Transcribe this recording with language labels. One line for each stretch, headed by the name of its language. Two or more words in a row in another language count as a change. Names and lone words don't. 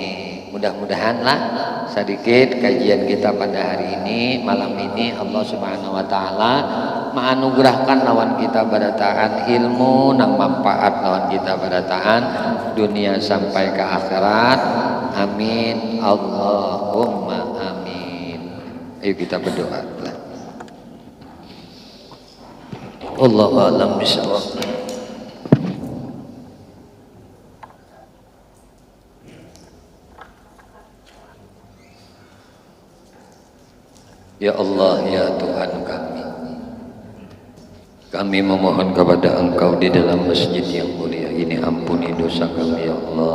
Banjar: Mudah-mudahan lah sedikit kajian kita pada hari ini, malam ini Allah
Arabic: سبحانه وتعالى
Banjar: maanugerahkan lawan kita barataan ilmu nang manfaat lawan kita barataan dunia sampai ke akhirat.
Arabic: آمين اللهم آمين.
Banjar: Ayo kita berdoa.
Arabic: والله أعلم بالصواب.
Indonesian: Ya Allah, ya Tuhan kami memohon kepada Engkau di dalam masjid yang mulia ini, ampuni dosa kami ya Allah,